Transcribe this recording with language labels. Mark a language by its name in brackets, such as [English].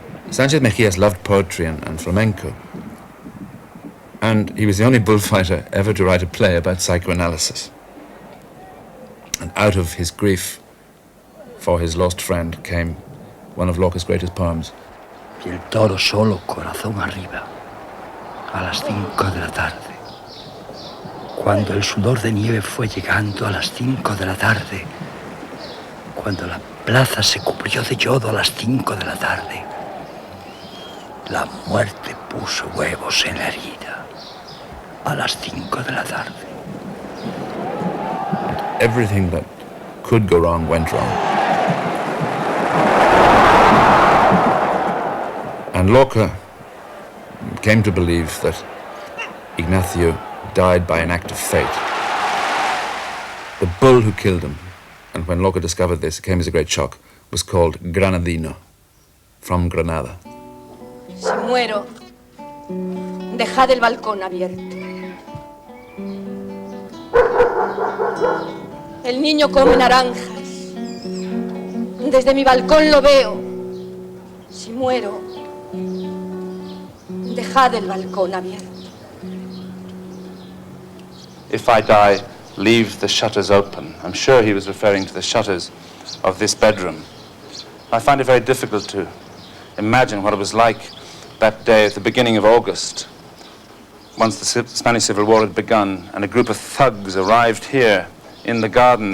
[English] Sanchez Mejías loved poetry and flamenco, and he was the only bullfighter ever to write a play about psychoanalysis. And out of his grief for his lost friend came one of Lorca's greatest poems. [Spanish] Y el toro solo, corazón arriba, a las 5 de la tarde. Cuando el sudor de nieve fue llegando a las 5 de la tarde, cuando la plaza se cubrió de yodo a las 5 de la tarde, la muerte puso huevos en la herida a las 5 de la tarde. [English] Everything that could go wrong went wrong. And Lorca came to believe that Ignacio died by an act of fate. The bull who killed him, and when Lorca discovered this, it came as a great shock, was called Granadino, from Granada. [Spanish] Si muero, dejad el balcón abierto. El niño come naranjas. Desde mi balcón lo veo. Si muero, dejad el balcón abierto. [English] If I die, leave the shutters open. I'm sure he was referring to the shutters of this bedroom. I find it very difficult to imagine what it was like that day at the beginning of August, once the Spanish Civil War had begun, and a group of thugs arrived here in the garden.